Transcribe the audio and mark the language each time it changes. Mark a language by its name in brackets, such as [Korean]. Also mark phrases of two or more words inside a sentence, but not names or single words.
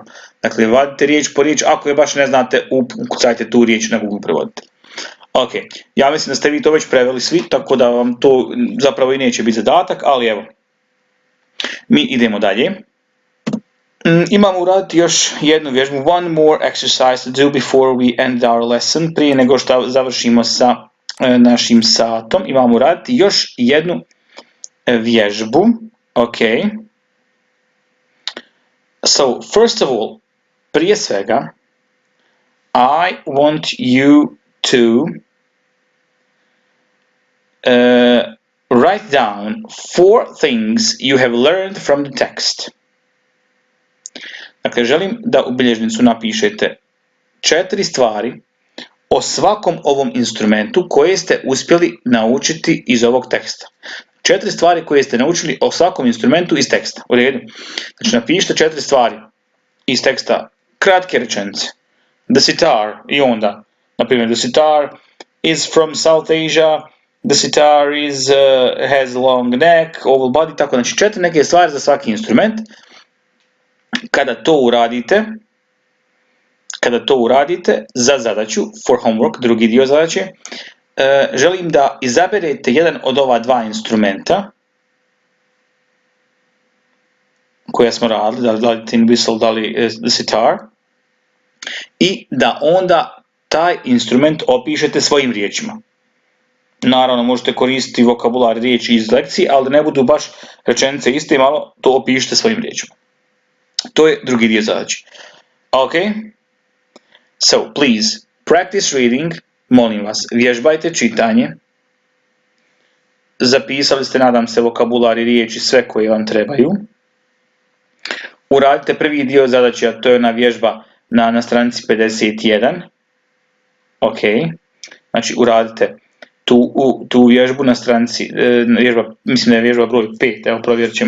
[Croatian] Dakle, vadite riječ po riječ, ako je baš ne znate, ukucajte tu riječ na Google prevoditelj. Ok, ja mislim da ste vi to već preveli svi, tako da vam to zapravo i neće biti zadatak, ali evo, mi idemo dalje. Imamo uraditi još jednu vježbu, [English] one more exercise to do before we end our lesson, [Croatian] prije nego što završimo sa našim satom. Imamo uraditi još jednu vježbu, ok. [English] So, first of all, [Croatian] prije svega, [English] I want you to write down 4 things you have learned from the text. [Croatian] Dakle, želim da u bilježnicu napišete 4 stvari o svakom ovom instrumentu koje ste uspjeli naučiti iz ovog teksta. 4 stvari koje ste naučili o svakom instrumentu iz teksta. U redu. Znači, napišite 4 stvari iz teksta, kratke rečenice. [English] The sitar, [Croatian] i onda, na primjer, [English] the sitar is from South Asia, the sitar has a long neck, oval body, [Croatian] tako, znači 4 neke stvari za svaki instrument. Kada to uradite za zadaću, [English] for homework, [Croatian] drugi dio zadaće, želim da izaberete jedan od ova 2 instrumenta koja smo radili, da li [English] tin whistle, [Croatian] da li [English] the sitar, [Croatian] i da onda taj instrument opišete svojim riječima. Naravno, možete koristiti vokabular riječi iz lekcije, ali da ne budu baš rečenice iste, malo to opišite svojim riječima. To je drugi dio zadaće. Ok? [English] So, please, practice reading, [Croatian] molim vas, vježbajte čitanje. Zapisali ste, nadam se, vokabular i riječi sve koje vam trebaju. Uradite prvi dio zadaće, a to je ona vježba na stranici 51. Ok, znači uradite tu vježbu na stranici, mislim da je vježba broj 5, evo provjerit ćemo.